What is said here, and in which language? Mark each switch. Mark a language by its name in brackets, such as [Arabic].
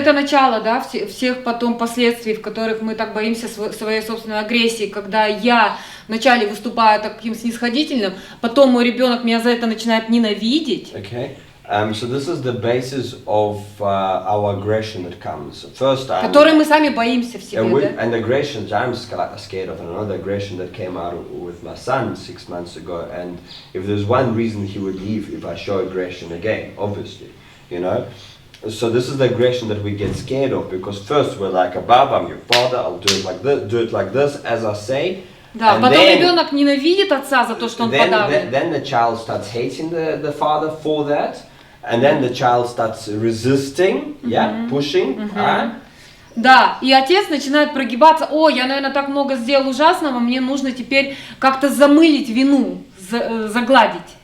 [Russian] это начало, да, всех потом последствий, в которых мы так боимся своей собственной агрессии, когда я вначале выступаю таким снисходительным, потом мой ребенок меня за это начинает ненавидеть. [English] Okay. So this is the basis of our aggression that comes. First, [Russian] Который мы сами боимся в себе, да? [English] and aggression I'm scared of, and another aggression that came out with my son 6 months ago. And if there's one reason he would leave, if I show aggression again, obviously, you know. So this is the aggression that we get scared of, because first we're like, Abab, I'm your father, I'll do it like this, as I say. [Russian] Да, [English] And [Russian] потом [English] then- [Russian] ребенок ненавидит отца за то, что он подавлен. [English] then the child starts hating the father for that, and then the child starts resisting, pushing. [Russian] Да, и отец начинает прогибаться. О, я, наверное, так много сделал ужасного, мне нужно теперь как-то замылить вину, загладить.